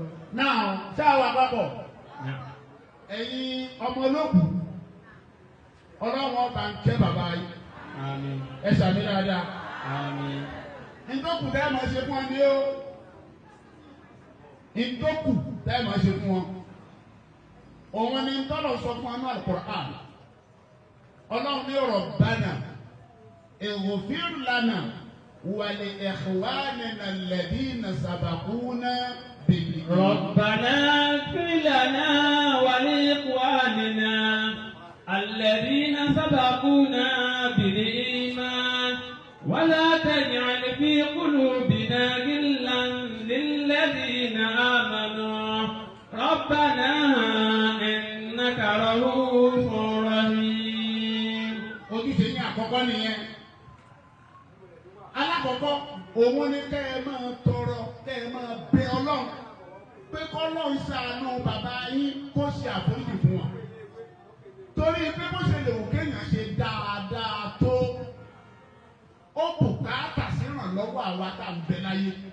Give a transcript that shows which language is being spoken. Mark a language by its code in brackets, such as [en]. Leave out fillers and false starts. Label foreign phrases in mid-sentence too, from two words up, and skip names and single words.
[yo] náà ṣáà wà papọ̀ ẹ̀yin ọmọ olóògùn ọlọ́wọ́n ọba ń kẹ́ bàbá yìí ẹ ṣàmì dáadáa ntọ́kù tẹ́ ẹ máa ṣe fún ọ ní o ntọ́kù tẹ́ ẹ máa ṣe fún ọ òun ni ntọ́lọ̀ sọ fún ọ ní Al-Qur'an ọlọ́run ní [ar] ربنا اغفر لنا ولإخواننا الذين سبقونا بالإيمان. ربنا اغفر لنا ولإخواننا الذين سبقونا بالإيمان ولا تجعل في قلوبنا غلا للذين آمنوا ربنا إنك رؤوف رحيم. [yo] Ojúṣe ní àkọ́kọ́ nìyẹn. Alákọ̀ọ́kọ́ òun ni kẹ́ ẹ máa tọrọ kẹ́ ẹ máa bẹ Ọlọ́run pé k'Ọlọ́run ṣàánú bàbá yín kó ṣe àforíjì fún wọn. Torí pé bó ṣe lè wò kéèyàn ṣe dáadáa tó ó bùkátà sí ìrànlọ́wọ́ àwa tá à ń bẹ láyé.